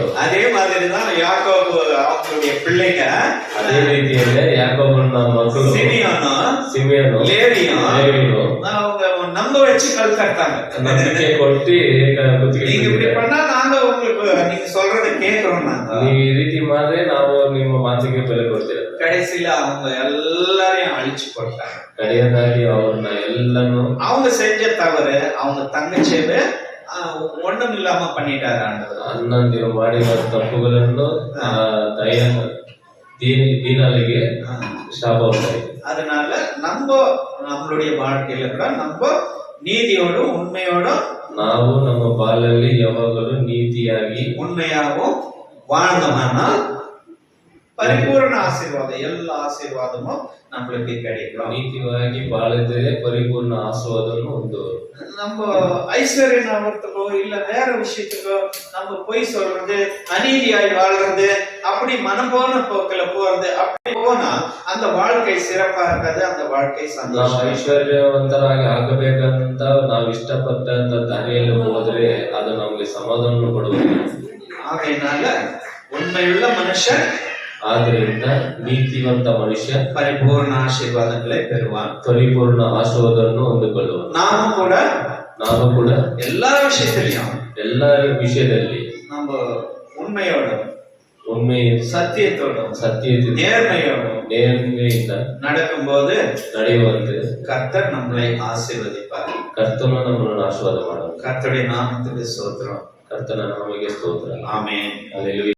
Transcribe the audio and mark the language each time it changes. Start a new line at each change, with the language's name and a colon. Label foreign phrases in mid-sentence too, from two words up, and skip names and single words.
Tamil: அதே மாதிரிதான் யாக்கோபு அவங்களுடைய பிள்ளைங்க,
Kannada: ಅದೇ ರೀತಿಯಲ್ಲೇ ಯಾಕೋಬನ ಮಕ್ಕಳು ಸಿಮಿಯೋನು ಲೇವಿಯನು
Tamil: அவங்க நம்ப வச்சு கல் தட்டாங்க.
Kannada: ನಂಬಿಕೆ ಕೊಟ್ಟು
Tamil: நீங்க இப்படி பண்ணா நாங்க உங்களுக்கு நீங்க சொல்றதை கேட்கிறோம்.
Kannada: ನೀವು ಈ ರೀತಿ ಮಾಡಿದ್ರೆ ನಾವು ನಿಮ್ಮ ಮಾತಿಗೆ ಬೆಲೆ ಕೊಡ್ತೇವೆ.
Tamil: கடைசியில அவங்க எல்லாரையும் அழிச்சு போட்டாங்க.
Kannada: ಕಡೆಯದಾಗಿ ಅವ್ರನ್ನ ಎಲ್ಲಾನು
Tamil: அவங்க செஞ்ச தவறு அவங்க தங்கச்சியவே ஒண்ணும் இல்லாம பண்ணிட்டாரு ஆண்டவர்.
Kannada: ಅಣ್ಣಂದಿರು ಮಾಡಿದ ತಪ್ಪುಗಳನ್ನು ದೀನಲಿಗೆ ಶಾಪ ಉಂಟಾಯಿತು.
Tamil: அதனால நம்மளுடைய வாழ்க்கையில கூட நம்ம நீதியோடும் உண்மையோடும்
Kannada: ನಾವು ನಮ್ಮ ಬಾಳಲ್ಲಿ ಯಾವಾಗಲೂ ನೀತಿಯಾಗಿ
Tamil: உண்மையாகவும் வாழ்ந்தோம்னா பரிபூர்ண ஆசீர்வாதம், எல்லா ஆசீர்வாதமும் நம்மளுக்கு கிடைக்கும்.
Kannada: ನೀತಿಯಾಗಿ ಬಾಳಿದರೆ ಪರಿಪೂರ್ಣ ಆಶೀರ್ವಾದವನ್ನು ಒಂದು
Tamil: நம்ம ஐஸ்வர்யம் ஆகிறதுக்கோ இல்ல வேற விஷயத்துக்கோ நம்ம பொய் சொல்றது, அநீதியாய் வாழ்றது, அப்படி மனம் போன போக்கில போறது, அப்படி போனா அந்த வாழ்க்கை சிறப்பா இருக்காது, அந்த வாழ்க்கை
Kannada: ನಾವು
Tamil: சந்தோஷம்.
Kannada: ಐಶ್ವರ್ಯವಂತರಾಗಿ ಆಗಬೇಕಂತ ನಾವು ಇಷ್ಟಪಟ್ಟಂತ ದಾರಿಯಲ್ಲಿ ಹೋದ್ರೆ ಅದು ನಮಗೆ ಸಮಾಧಾನ ಕೊಡುವುದಿಲ್ಲ.
Tamil: ஆகையினால உண்மையுள்ள மனுஷன்
Kannada: ಆದ್ದರಿಂದ ನೀತಿವಂತ ಮನುಷ್ಯ
Tamil: பரிபூர்ண ஆசீர்வாதங்களை பெறுவான்,
Kannada: ಪರಿಪೂರ್ಣ ಆಶೀರ್ವಾದವನ್ನು ಹೊಂದಿಕೊಳ್ಳುವ. ನಾನು ಕೂಡ
Tamil: எல்லா விஷயத்திலையும்
Kannada: ಎಲ್ಲ ವಿಷಯದಲ್ಲಿ
Tamil: நம்ம உண்மையோட
Kannada: ಸತ್ಯತೆಯಿಂದ நேர்மைಯಿಂದ
Tamil: நடக்கும்போது
Kannada: ನಡೆಯುವಂತೆ
Tamil: கர்த்தர் நம்மளை ஆசீர்வதிப்பார்.
Kannada: ಕರ್ತನು ನಮ್ಮನ್ನು ಆಶೀರ್ವಾದ ಮಾಡುವ.
Tamil: கர்த்தருடைய நாமத்துக்கு ஸ்தோத்திரம்.
Kannada: ಕರ್ತನ ನಾಮಕ್ಕೆ ಸ್ತೋತ್ರ.
Tamil: ஆமென்.
Kannada: ಹಲ್ಲೆಲೂಯಾ.